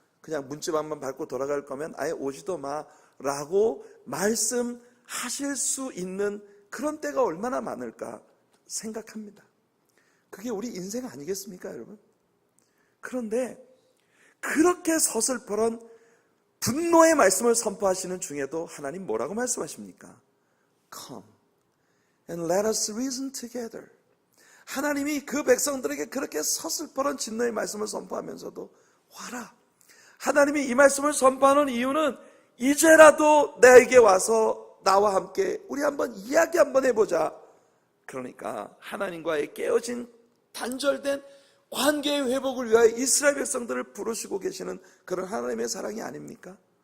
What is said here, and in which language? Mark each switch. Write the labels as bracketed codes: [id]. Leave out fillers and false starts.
[ko] 그냥 문집 한번 밟고 돌아갈 거면 아예 오지도 마 라고 말씀하실 수 있는 그런 때가 얼마나 많을까 생각합니다. 그게 우리 인생 아니겠습니까 여러분? 그런데 그렇게 서슬퍼런 분노의 말씀을 선포하시는 중에도 하나님 뭐라고 말씀하십니까? [en] Come and let us reason together. [ko] 하나님이 그 백성들에게 그렇게 서슬퍼런 진노의 말씀을 선포하면서도 와라. 하나님이 이 말씀을 선포하는 이유는 이제라도 나에게 와서 나와 함께 우리 한번 이야기 한번 해보자. 그러니까 하나님과의 깨어진 단절된 관계의 회복을 위하여 이스라엘 백성들을 부르시고 계시는 그런 하나님의 사랑이 아닙니까?